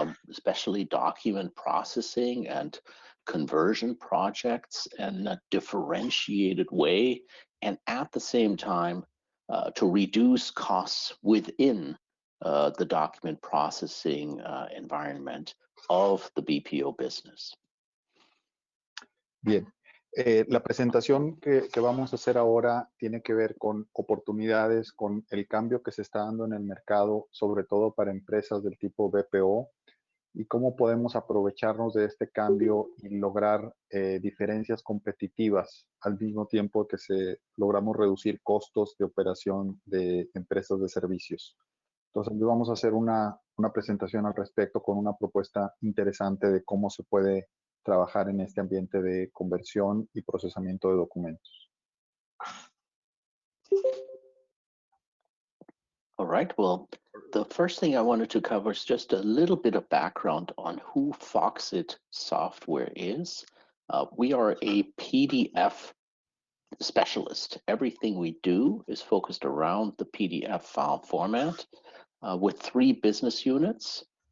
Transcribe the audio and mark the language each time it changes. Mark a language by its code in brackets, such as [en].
[en] especially document processing and conversion projects in a differentiated way, and at the same time to reduce costs within the document processing environment of the BPO business. [es] Bien. La presentación que vamos a hacer ahora tiene que ver con oportunidades, con el cambio que se está dando en el mercado, sobre todo para empresas del tipo BPO, y cómo podemos aprovecharnos de este cambio y lograr diferencias competitivas al mismo tiempo que logramos reducir costos de operación de empresas de servicios. Entonces, vamos a hacer una presentación al respecto con una propuesta interesante de cómo se puede trabajar en este ambiente de conversión y procesamiento de documentos. [en] All right, well, the first thing I wanted to cover is just a little bit of background on who Foxit software is. We are a PDF specialist. Everything we do is focused around the PDF file format with 3 business units.